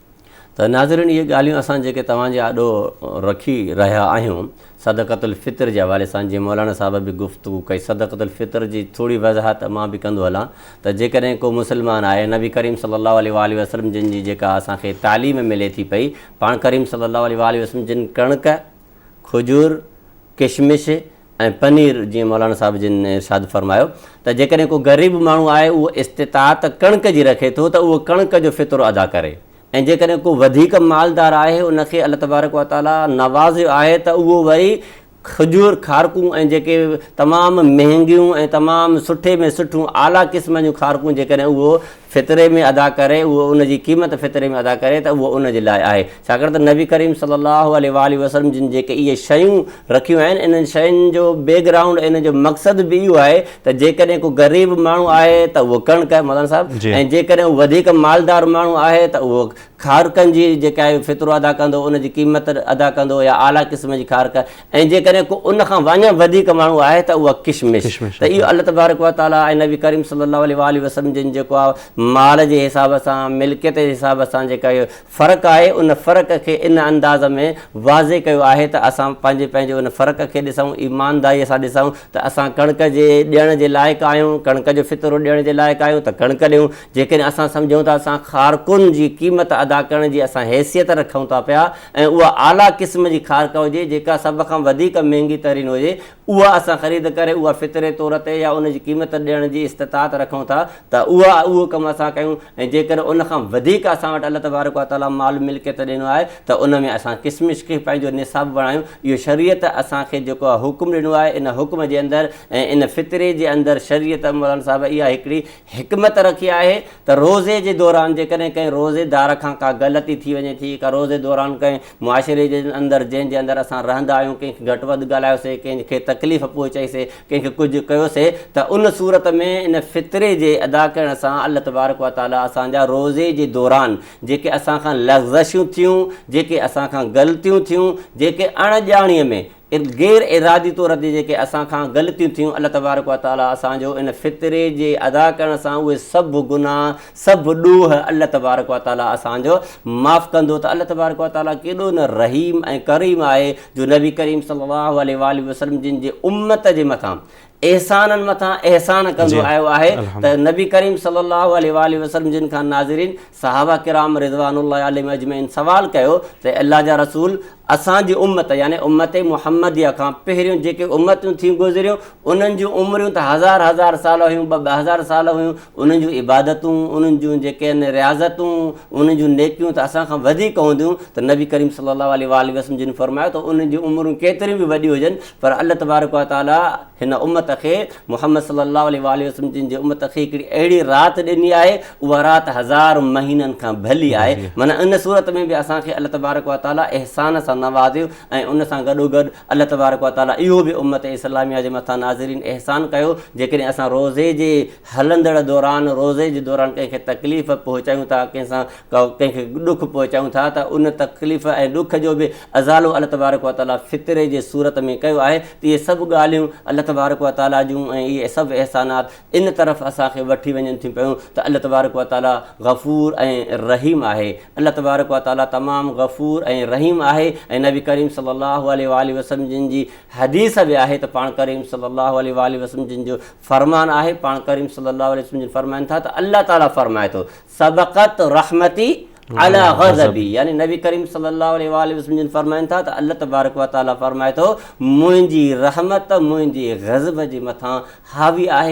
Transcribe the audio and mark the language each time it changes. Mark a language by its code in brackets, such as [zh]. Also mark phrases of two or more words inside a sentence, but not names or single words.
[sd] त नाज़रीन, इहे ॻाल्हियूं असां जेके तव्हांजे आॾो रखी रहिया आहियूं सदक़तुल फ़ितर जे हवाले सां, जीअं मौलाना साहिब बि गुफ़्तगू कई, सदक़तुल फ़ितर जी थोरी वज़ाहत मां बि कंदो हलां त जेकॾहिं को मुस्लमान आहे, नबी करीम [ar] صلى الله عليه وسلم [sd] जिन जी जेका असांखे तालीम मिले थी पई, पाण करीम [ar] صلى الله عليه وسلم [sd] जिन कणिक, खजूर, किशमिश ऐं पनीर, जीअं मौलाना साहिब जिन इरशाद फरमायो त जेकॾहिं को ग़रीब माण्हू आहे उहो इस्तिताअत कणिक जी रखे थो त उहो कणिक जो फ़ितरो अदा करे, ऐं जेकॾहिं को वधीक मालदार आहे, उनखे [ar] الله تبارك وتعالى [sd] नवाज़ियो आहे त उहो वरी खजूर, खारकूं ऐं जेके तमामु महांगियूं ऐं तमामु सुठे में सुठियूं आला क़िस्म जूं खारकूं जेकॾहिं उहो फ़ितरे में अदा करे, उहो उनजी क़ीमत फ़ितरे में अदा करे त उहो उन जे लाइ आहे। छाकाणि त नबी करीम [ar] صلى الله عليه وسلم [sd] जिन जेके इहे शयूं रखियूं आहिनि, इन्हनि शयुनि जो बैकग्राउंड, इन जो मक़सदु बि इहो आहे त जेकॾहिं को ग़रीब माण्हू आहे त उहो कणिक आहे मौलाना साहिबु, ऐं जेकॾहिं उहो वधीक मालदार माण्हू आहे त उहो खारकनि जी जेका आहे फ़ितरो अदा कंदो, उनजी क़ीमत अदा कंदो, या आला क़िस्म जी खारक, ऐं जेकॾहिं को उन खां वञा वधीक माण्हू आहे त उहा किशमिश। त इहो [ar] الله تبارك وتعالى [sd] ऐं नबी करीम [ar] صلى الله عليه وسلم [sd] जिन जेको आहे माल जे हिसाब सां, मिल्कियत जे हिसाब सां जेका इहो फ़र्क़ु आहे, उन फ़र्क़ खे इन अंदाज़ में वाज़े कयो आहे त असां पंहिंजे उन फ़र्क़ खे ॾिसूं, ईमानदारीअ सां ॾिसूं त असां कणिक जे ॾियण जे लाइक़ु आहियूं, कणिक जो फ़ितरो ॾियण जे लाइक़ु आहियूं त कणिक ॾियूं। जेकॾहिं असां सम्झूं था असां खारकुनि जी क़ीमत अदा करण जी असां हैसियत रखूं था पिया, ऐं उहा आला क़िस्म जी खारक हुजे जेका सभ खां वधीक महांगी तरीन हुजे, उहा असां ख़रीद करे उहा फ़ितरे तौर ते या उनजी क़ीमत ॾियण जी इस्तिताअत रखूं था, त उहो कमु असां कयूं। ऐं जेकॾहिं उन खां वधीक असां वटि [ar] الله تبارك وتعالى [sd] माल मिल्कियत ॾिनो आहे त उन में असां किशमिश खे पंहिंजो निसाब बणायूं। इहो शरीयत असांखे जेको आहे हुकुम ॾिनो आहे, इन हुकुम जे अंदरि ऐं इन फ़ितरे जे अंदरि शरीयत मौलाना साहिब इहा हिकिड़ी हिकमत रखी आहे त रोज़े जे दौरान जेकॾहिं कंहिं रोज़ेदार खां का ग़लती थी वञे थी, का रोज़े दौरान कंहिं मुआशिरे जे अंदरि जंहिंजे अंदरि असां रहंदा आहियूं, कंहिंखे घटि वधि ॻाल्हायोसीं, कंहिंखे तकलीफ़ पहुचाईसीं, कंहिंखे कुझु कयोसीं, त उन सूरत में इन फ़ितरे जे अदा करण सां [ar] الله تبارك وتعالى [sd] असांजा रोज़े जे दौरान जेके असां खां लग़्ज़िशूं थियूं, जेके असां खां ग़लतियूं थियूं, जेके अणॼाणीअ में गैर इरादी तौर ते जेके असां खां ग़लतियूं थियूं, [ar] الله تبارك وتعالى [sd] असांजो इन फ़ितरे जे अदा करण सां उहे सभु गुनाह, सभु ॾोह [ar] الله تبارك وتعالى [sd] असांजो माफ़ु कंदो। त [ar] الله تبارك وتعالى [sd] केॾो न रहीम ऐं करीम आहे, जो नबी करीम [ar] صلى الله عليه وسلم [sd] जिन जे उम्मत जे मथां एहसाननि मथां एहसान कंदो आयो आहे। त नबी करीम [ar] صلى الله عليه وسلم [sd] जिन खां नाज़रीन सहाबा किराम [ar] رضوان الله عليهم أجمعين [sd] सवाल कयो त अल्लाह जा रसूल, असांजी उम्मत यानी उम्मत मुहम्मदिया खां पहिरियों जेके उम्मतूं थियूं गुज़रियूं, उन्हनि जूं उमिरियूं त हज़ार साल हुयूं, 2000 साल हुयूं, उन्हनि जूं इबादतूं, उन्हनि जूं जेके आहिनि रियाज़तूं, उन्हनि जूं नेकियूं त असां खां वधीक हूंदियूं। त नबी करीम [ar] صلى الله عليه وسلم [sd] जिन फरमायो त उन्हनि जूं उमिरियूं केतिरियूं बि वॾियूं हुजनि, पर [ar] الله تبارك وتعالى [sd] हिन उम्मत खे, मुहम्मद [ar] صلى الله عليه وسلم [sd] जिन जे उम्मत खे हिकिड़ी अहिड़ी राति ॾिनी आहे, उहा राति 1000 महीननि खां भली आहे। माना इन सूरत में बि असांखे [ar] الله تبارك وتعالى [sd] एहसान सां नवाज़ियो, ऐं उन सां गॾोगॾु [ar] الله تبارك وتعالى [sd] इहो बि उम्मत इस्लामिया जे मथां नाज़रीन एहसान कयो। जेकॾहिं असां रोज़े जे हलंदड़ दौरान, रोज़े जे दौरान कंहिंखे तकलीफ़ पहुचायूं था, कंहिंसां कंहिंखे ॾुख पहुचायूं था, त उन तकलीफ़ ऐं ॾुख जो बि अज़ालो [ar] الله تبارك وتعالى [sd] फ़ितरे जे सूरत में कयो आहे। त इहे सभु ॻाल्हियूं [ar] الله تبارك وتعالى [sd] जूं ऐं इहे सभु एहसानात इन तरफ़ असांखे वठी वञनि थियूं पियूं त [ar] الله تبارك وتعالى [sd] गफ़ूर ऐं रहीम आहे। [ar] الله تبارك وتعالى [sd] तमामु गफ़ूर ऐं रहीम आहे। ऐं नबी करीम [ar] صلى الله عليه وسلم [sd] जिन जी हदीस बि आहे त पाण करीम [ar] صلى الله عليه وسلم [sd] जिन जो फ़रमान आहे, पाण करीम [ar] صلى الله عليه وسلم [sd] जिन फ़रमाइनि था त अल्लाह ताला फ़रमाए थो [ar] سبقت رحمتي على غضبي, [sd] यानी नबी करीम [ar] صلى الله عليه وسلم [sd] जिन फ़रमाइनि था त [ar] الله تبارك وتعالى [sd] फ़रमाए थो मुंहिंजी रहमत मुंहिंजी ग़ज़ब जे मथां हावी आहे।